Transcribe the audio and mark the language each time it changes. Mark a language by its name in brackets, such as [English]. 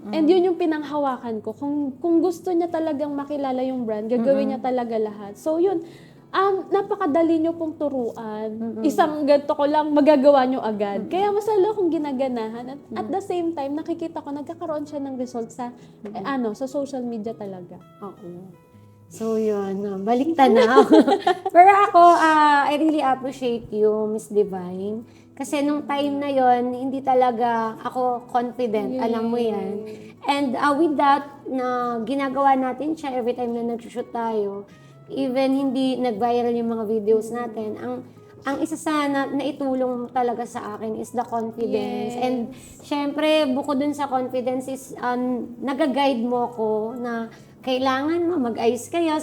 [Filipino] And yun yung pinanghawakan ko. Kung gusto niya talagang makilala yung brand, gagawin niya talaga lahat. So yun, napakadali nyo pong turuan. Isang ganito ko lang, magagawa nyo agad. Kaya mas lalo akong ginaganahan. At the same time, nakikita ko, nagkakaroon siya ng result sa, sa social media talaga. Oo. So, yun. Balik tanaw. Pero ako, [English] I really appreciate you, Miss Divine. [Filipino] Kasi nung time na yon, hindi talaga ako confident. Alam mo yan. [English] And with that, [Filipino] na ginagawa natin siya every time na nag-shoot tayo, even hindi nag-viral yung mga videos natin, ang isa sa naitulong talaga sa akin [English] is the confidence. Yes. [Filipino] And syempre, bukod dun sa confidence is nag-guide mo ko na kailangan mo mag-ayos kayo.